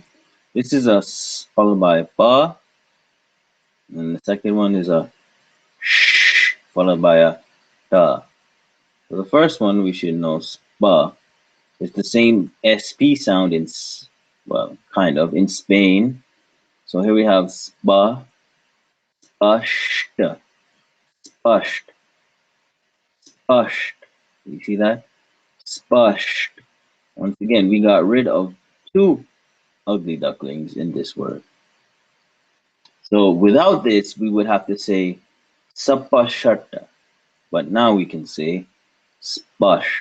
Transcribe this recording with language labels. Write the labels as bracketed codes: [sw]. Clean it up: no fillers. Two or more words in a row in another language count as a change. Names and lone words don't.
[en] This is a s followed by a ba. And the second one is a sh followed by a ta. So the first one we should know spa. It's the same SP sound in well, kind of in Spain. So here we have spa, spashed, spashed, spashed. You see that? Spashed. Once again, we got rid of two ugly ducklings in this word. So without this, we would have to say sapashata. But now we can say spashed.